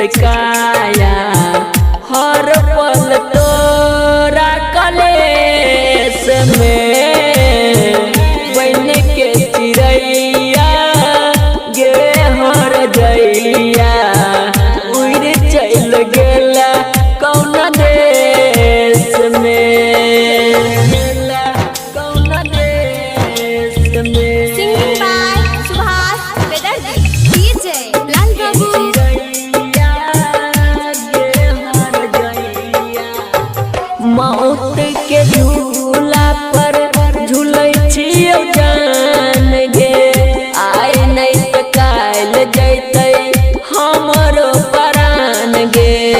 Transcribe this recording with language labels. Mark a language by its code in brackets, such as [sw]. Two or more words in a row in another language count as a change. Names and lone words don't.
[anp] काया हर पल तोरा कलेस में बन के चिड़ैया गे हर जइया उड़ चल गेला कौन देश में कौन देश में। [en] Singing by Subhas Vedardi. DJ Lal Babu. [anp] मौत के झूला पर झूलै छियौ जान गे आय नहीं त काल जैतै हमरो प्राण गे